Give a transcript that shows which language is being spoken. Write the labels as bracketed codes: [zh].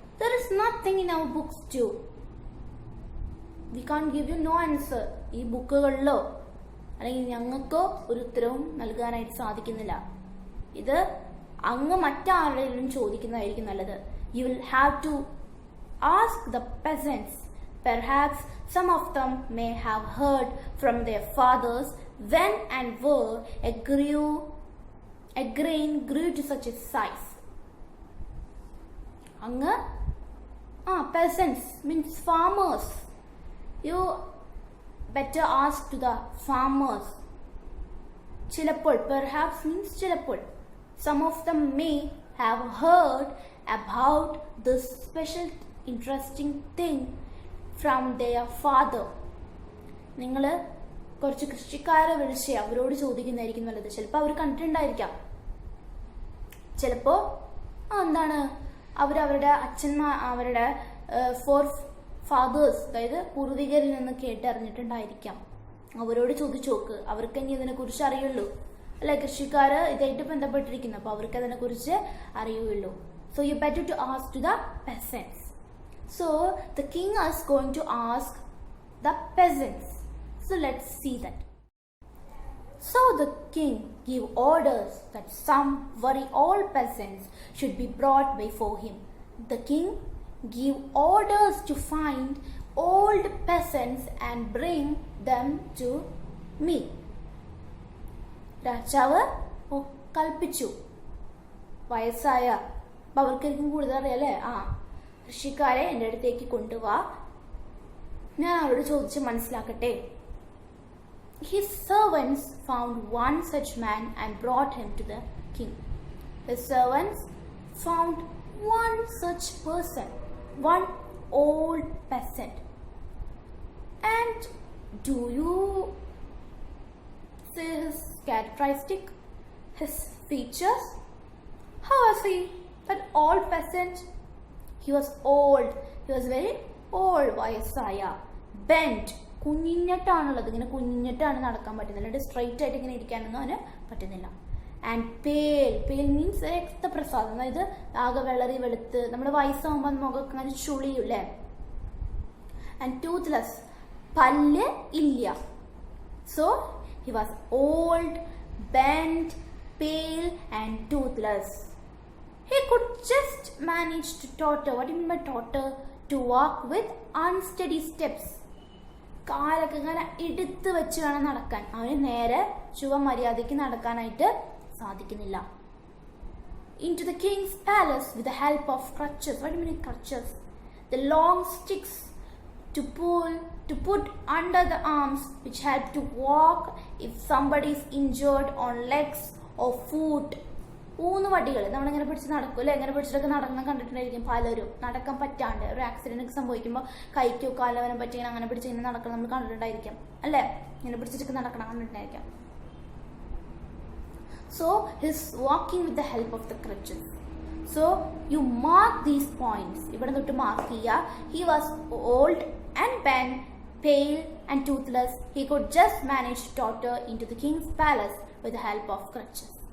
[en] There is nothing in our books too. We can't give you no answer. [ml] ഈ ബുക്കുകളിലോ അല്ലെങ്കിൽ ഞങ്ങൾക്കോ ഒരു ഉത്തരവും നൽകാനായിട്ട് സാധിക്കുന്നില്ല. ഇത് അങ്ങ് മറ്റാരുടെയും ചോദിക്കുന്നതായിരിക്കും നല്ലത്. [en] You will have to ask the peasants. Perhaps some of them may have heard from their fathers when and where a grain grew to such a size. അങ്ങ് peasants means farmers. You better ask to the farmers. ചിലപ്പോൾ perhaps means ചിലപ്പോൾ. Some of them may have heard about this special interesting thing from their father. [ml] നിങ്ങൾ കുറച്ച് കൃഷിക്കാരെ വിളിച്ച് അവരോട് ചോദിക്കുന്നതായിരിക്കും നല്ലത്. ചിലപ്പോൾ അവർ കണ്ടിട്ടുണ്ടായിരിക്കാം. ചിലപ്പോൾ എന്താണ് അവരവരുടെ അവരുടെ ഫോർ ഫാദേഴ്സ്, അതായത് പൂർവികരിൽ നിന്ന് കേട്ടറിഞ്ഞിട്ടുണ്ടായിരിക്കാം. അവരോട് ചോദിച്ചു നോക്ക്. അവർക്ക് ഇനി ഇതിനെക്കുറിച്ച് അറിയുള്ളൂ അല്ലെ. കൃഷിക്കാർ ഇതായിട്ട് ബന്ധപ്പെട്ടിരിക്കുന്നു, അപ്പോൾ അവർക്ക് അതിനെക്കുറിച്ച് അറിയുള്ളൂ. [en] So you better to ask to the peasants. So the king is going to ask the peasants. So let's see that. So the king gave orders that some very old peasants should be brought before him. The king gave orders to find old peasants and bring them to me. [ml] രാജാവ് കൽപ്പിച്ചു. വയസ്സായ അവർക്കായിരിക്കും കൂടുതൽ അറിയാലേ. കൃഷിക്കാരെ എൻ്റെ അടുത്തേക്ക് കൊണ്ടുവാ, ഞാൻ അവരോട് ചോദിച്ച് മനസ്സിലാക്കട്ടെ. [en] His servants found one such man and brought him to the king. His servants found one such person, one old peasant. And do you see his characteristic, his features? How was he, that old peasant? He was old. He was very old. വയസ്സായ. Bent. [ml] കുഞ്ഞിഞ്ഞിട്ടാണുള്ളത്. ഇങ്ങനെ കുഞ്ഞിഞ്ഞിട്ടാണ് നടക്കാൻ പറ്റുന്നില്ല. അല്ലാണ്ട് straight ആയിട്ട് ഇങ്ങനെ ഇരിക്കാനൊന്നും അവന് പറ്റുന്നില്ല. [en] And pale. Pale means [ml] രക്തപ്രസാദം. അതായത് ആകെ വെള്ളറി വെളുത്ത് നമ്മുടെ വയസ്സാകുമ്പോൾ മുഖമൊക്കെ അങ്ങനെ ചുളിയില്ലേ. [en] And toothless. [ml] പല്ല് ഇല്ല. [en] So he was old, bent, pale and toothless. He could just manage to totter. What do you mean by totter? To walk with unsteady steps. [ml] കാലൊക്കെ ഇങ്ങനെ എടുത്ത് വെച്ച് വേണം നടക്കാൻ. അവന് നേരെ മര്യാദയ്ക്ക് നടക്കാനായിട്ട് സാധിക്കുന്നില്ല. [en] Into the king's palace with the help of crutches. What do you mean crutches? The long sticks to put under the arms which help to walk if somebody is injured on legs or foot. [ml] 3 വടികൾ നമ്മളിങ്ങനെ പിടിച്ച് നടക്കും അല്ലെ. ഇങ്ങനെ പിടിച്ചിട്ടൊക്കെ നടന്ന് കണ്ടിട്ടുണ്ടായിരിക്കും പലരും. നടക്കാൻ പറ്റാണ്ട് ഒരു ആക്സിഡന്റ് ഒക്കെ സംഭവിക്കുമ്പോൾ കൈക്കോ കാലവനം പറ്റി അങ്ങനെ പിടിച്ച് ഇങ്ങനെ നടക്കണം നമ്മൾ കണ്ടിട്ടുണ്ടായിരിക്കാം അല്ലെ. ഇങ്ങനെ പിടിച്ചിട്ടൊക്കെ നടക്കണം കണ്ടിട്ടുണ്ടായിരിക്കാം. [en] So he's walking with the help of the crutches. So you mark these points. [ml] ഇവിടെ തൊട്ട് മാർക്ക് ചെയ്യുക. [en] He was old and bent, pale and toothless. He could just manage to totter into the king's palace with the help of crutches.